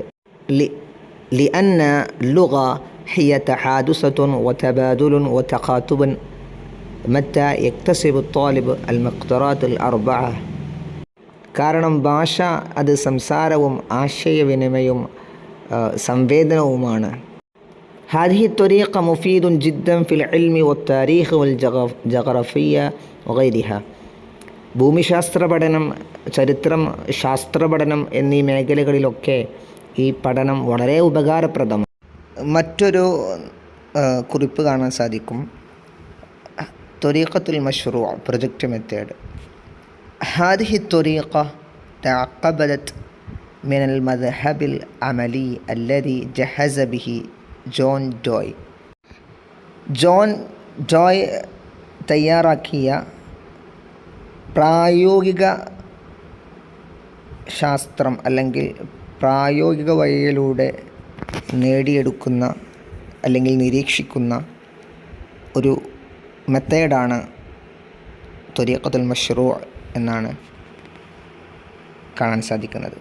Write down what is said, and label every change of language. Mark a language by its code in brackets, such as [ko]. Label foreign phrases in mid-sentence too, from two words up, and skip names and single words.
[ar] لأن اللغة هي تحادث وتبادل وتخاطب متى يكتسب طالب المقدرات الأربع. [ml] കാരണം ഭാഷ അത് സംസാരവും ആശയവിനിമയവും സംവേദനവുമാണ്. [ar] هذه الطريقة مفيد جدا في العلم والتاريخ والجغرافية وغيرها. [ml] ഭൂമിശാസ്ത്ര പഠനം, ചരിത്രം, ശാസ്ത്ര പഠനം എന്നീ മേഖലകളിലൊക്കെ ഈ പഠനം വളരെ ഉപകാരപ്രദമാണ്. മറ്റൊരു കുറിപ്പ് കാണാൻ സാധിക്കും. [ar] طريقة المشروع, [en] project method. [ar] هذه الطريقة تعقبت من المذهب العملي الذي جهز به ജോൺ [ml] ഡോയ് തയ്യാറാക്കിയ പ്രായോഗിക ശാസ്ത്രം അല്ലെങ്കിൽ പ്രായോഗിക വഴിയിലൂടെ നേടിയെടുക്കുന്ന അല്ലെങ്കിൽ നിരീക്ഷിക്കുന്ന ഒരു മെത്തേഡാണ് [ar] طريقة المشروع [ml] എന്നാണ് കാണാൻ സാധിക്കുന്നത്.